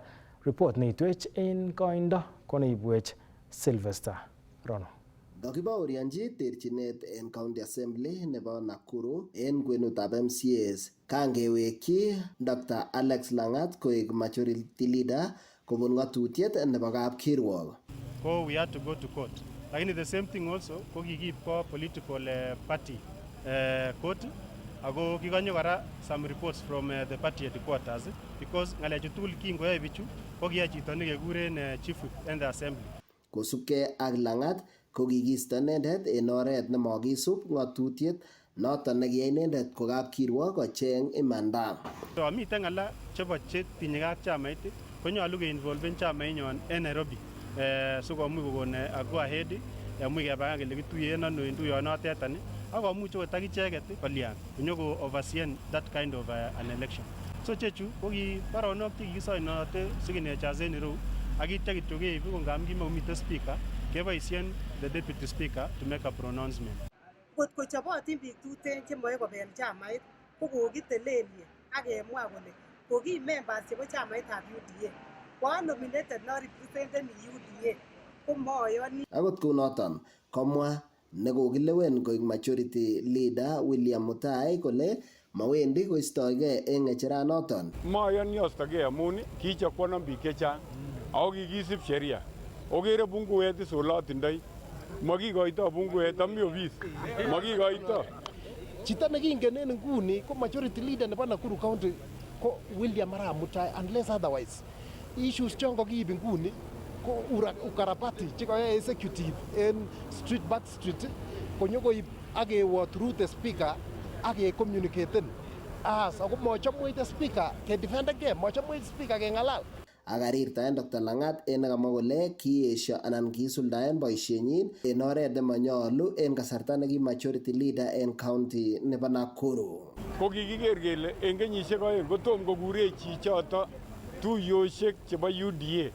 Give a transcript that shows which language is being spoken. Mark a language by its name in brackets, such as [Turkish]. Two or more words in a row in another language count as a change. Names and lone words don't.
[Kalenjin] Report neitwech en koindo koneibwech Sylvester Rono. Kakibaorionji terchinet en County Assembly nebo Nakuru en kwenutab MCAs kangewekyi Dr. Alex Langat koek [English] Majority Leader [Kalenjin] kobun ngatutiet nebo kapkirwok. [English] So we had to go to court. Lakini the same thing also [Kalenjin] ko kikiib ko [English] political party court [Kalenjin] ako kikonyo kora [English] some reports from the party headquarters because [Kalenjin] ngalechu tugul kingoyae bichu ko kiyai chito nekekuren [English] chief whip in the assembly. [Kalenjin] Kosubkei ak Langat ko kikisto inendet en oret nemakisub ngatutiet noton nekiyai inendet ko kapkirwok kocheng imanda. So miten ng'ala chebo chetinye ak chamait konyolu keinvolven chamainyon en Nairobi sikomuch kokon [English] go ahead [Kalenjin] yamuch kepangan kele kituyen ano en tuyonotetan ak komuch okot akicheket kolian konyoko [English] overseen that kind of an election. [Kalenjin] So chechu ko ki baronok chekikisoinote signatures en ireu ak itya kityo keib ko ngam kimomiten speaker keboisien [English] the deputy speaker to make a pronouncement. [Kalenjin] Kot ko chobotin biik tuten chemoe kobel chamait ko kokitelelye ak kemwa kole koki members chebo chamaitab UDA ko nominated no represented UDA ko moyoni. Akot kunoton komwa nekokilewen koik [English] Majority Leader [Kalenjin] William Mutai kole mawendi koistoegei en ng'echeranoton. Moyoni ostogei amun kichokwonon biik chechang ako kikisib sheria. Okere bunguet isolotindoi. Makikoito bunguet ami office. Makikoito. Chito nekingen en nguni ko [English] Majority Leader [Kalenjin] nebo Nakuru County ko William Arap Mutai [English] unless otherwise. [Kalenjin] Issues chon kokiib nguni ko ukarabati chekoyoe executive en [English] street back street [Kalenjin] konyokoib ak kewo [English] through the speaker [Kalenjin] ak ke-communicaten. Ako mochomwech [English] the speaker [Kalenjin] ke-defendegei, mochomwech speaker keng'alal. Akarirtaen Dr. Langat en nekamwa kole kiesio anan kiisuldaen boisienyin en oret nemanyolu en kasarta neki [English] Majority Leader [Kalenjin] en county nebo Nakuru. Ko kikiker kele en kenyisiek oeng kotom kokure chichoto tuiyosiek chebo UDA.